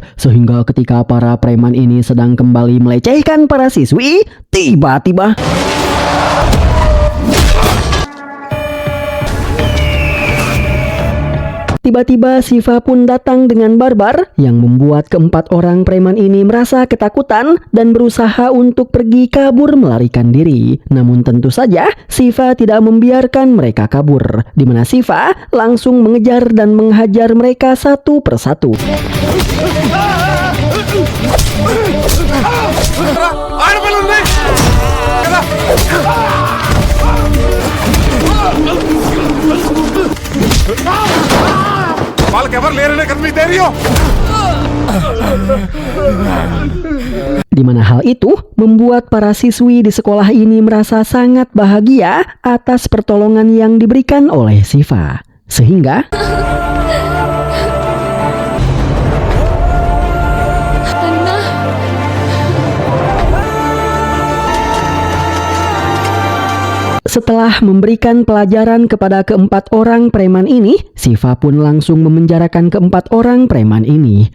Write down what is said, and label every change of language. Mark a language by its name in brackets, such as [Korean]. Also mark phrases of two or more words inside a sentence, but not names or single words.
[Indonesian] Sehingga ketika para preman ini sedang kembali melecehkan para siswi, tiba-tiba Siva pun datang dengan barbar yang membuat keempat orang preman ini merasa ketakutan dan berusaha untuk pergi kabur melarikan diri. Namun tentu saja Siva tidak membiarkan mereka kabur, di mana Siva langsung mengejar dan menghajar mereka satu persatu. [Telugu] వాళ్ళకెవరు లేరనే కదా మీ ధైర్యం. [Indonesian] Di mana hal itu membuat para siswi di sekolah ini merasa sangat bahagia atas pertolongan yang diberikan oleh Siva. Sehingga setelah memberikan pelajaran kepada keempat orang preman ini, Siva pun langsung memenjarakan keempat orang preman ini.